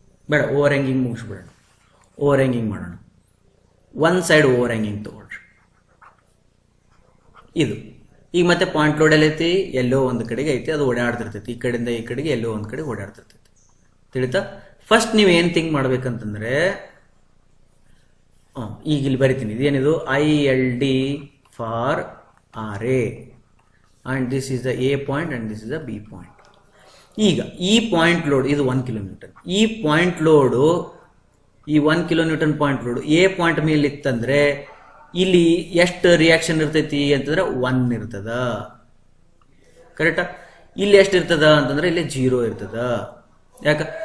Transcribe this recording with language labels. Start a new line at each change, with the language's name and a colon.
Kannada: ಬೇಡ, over hanging ಮುಗಿಸ್ಬಿಡೋಣ. Over hanging ಮಾಡೋಣ. One side over hanging ತಗೊಳ್ರಿ. ಇದು ಈಗ ಮತ್ತೆ ಪಾಯಿಂಟ್ ಲೋಡ್ ಎಲ್ಲ ಐತಿ, ಎಲ್ಲೋ ಒಂದು ಕಡೆಗೆ ಐತಿ, ಅದು ಓಡಾಡ್ತಿರ್ತೈತಿ. ಈ ಕಡೆಯಿಂದ ಈ ಕಡೆಗೆ ಎಲ್ಲೋ ಒಂದು ಕಡೆ ಓಡಾಡ್ತಿರ್ತೈತಿ. ತಿಳಿತಾ? ಫಸ್ಟ್ ನೀವು ಏನ್ ಥಿಂಕ್ ಮಾಡ್ಬೇಕಂತಂದ್ರೆ, ಈಗ ಇಲ್ಲಿ ಬರಿತೀನಿ. ಇದೇನಿದು?
English: ILD for RA and this is the A point and this is the B point.
Kannada: ಈಗ ಈ ಪಾಯಿಂಟ್ ಲೋಡ್ ಇದು 1 ಕಿಲೋ ನ್ಯೂಟನ್. ಈ ಪಾಯಿಂಟ್ ಲೋಡು, ಈ 1 kilo Newton point load A point ಮೇಲೆ ಇತ್ತಂದ್ರೆ ಇಲ್ಲಿ ಎಷ್ಟು ರಿಯಾಕ್ಷನ್ ಇರ್ತೈತಿ ಅಂತಂದ್ರೆ 1 ಇರ್ತದ. ಕರೆಕ್ಟಾ? ಇಲ್ಲಿ ಎಷ್ಟು ಇರ್ತದ ಅಂತಂದ್ರೆ ಇಲ್ಲಿ 0 ಇರ್ತದ. ಯಾಕ?